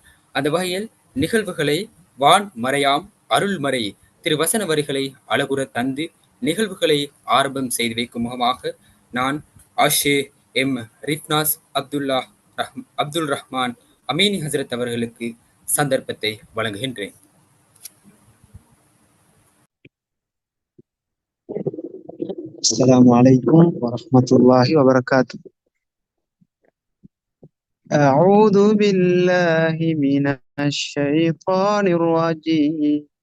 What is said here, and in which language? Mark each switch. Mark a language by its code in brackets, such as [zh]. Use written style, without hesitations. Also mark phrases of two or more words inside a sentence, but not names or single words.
[ta] அந்த வகையில் நிகழ்வுகளை வான் மறையாம் அருள்மறை திருவசன வரிகளை அழகுற தந்து நிகழ்வுகளை ஆரம்பம் செய்து வைக்கும் முகமாக நான் ஆஷே எம் ரிஃப்னாஸ் அப்துல் ரஹ்மான் அமீனி ஹசரத் அவர்களுக்கு சந்தர்ப்பத்தை வழங்குகின்றேன். [ar] السلام عليكم ورحمة الله وبركاته. أعوذ بالله من الشيطان الرجيم.